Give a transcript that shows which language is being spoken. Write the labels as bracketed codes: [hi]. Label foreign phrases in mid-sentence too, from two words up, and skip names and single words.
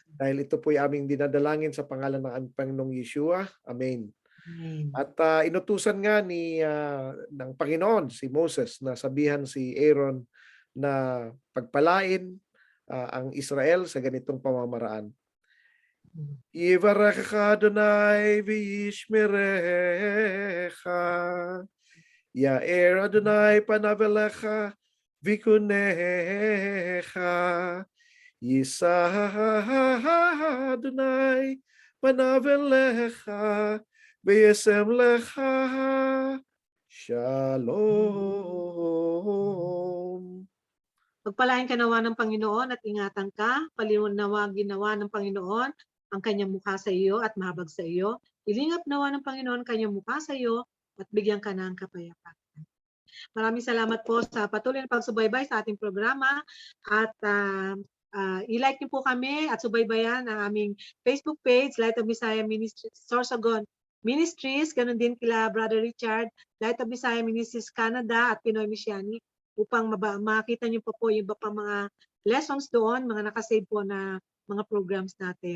[tl] dahil ito po ay aming dinadalangin sa pangalan ng Panginoong Yeshua. Amen. Amen. At inutusan nga ng Panginoon si Moses na sabihan si Aaron na pagpalain ang Israel sa ganitong pamamaraan. [he] יברכך אדוני וישמרך, יאר אדוני פניו אליך ויחנך, ישא אדוני פניו אליך וישם לך שלום. [tl] Pagpalain ka nawa ng Panginoon at ingatan ka, paliwanawa ginawa ng Panginoon ang kanyang mukha sa iyo at mahabag sa iyo. Ilingap nawa ng Panginoon kanyang mukha sa iyo at bigyan ka ng kapayapaan. Maraming salamat po sa patuloy na pagsubaybay sa ating programa at i-like niyo po kami at subaybayan ang aming Facebook page, Light of Messiah Ministries, Sorsogon Ministries, ganun din kila Brother Richard, Light of Messiah Ministries Canada at Pinoy Misiani, upang makita niyo po yung iba pang mga lessons doon, mga nakasave po na mga programs natin.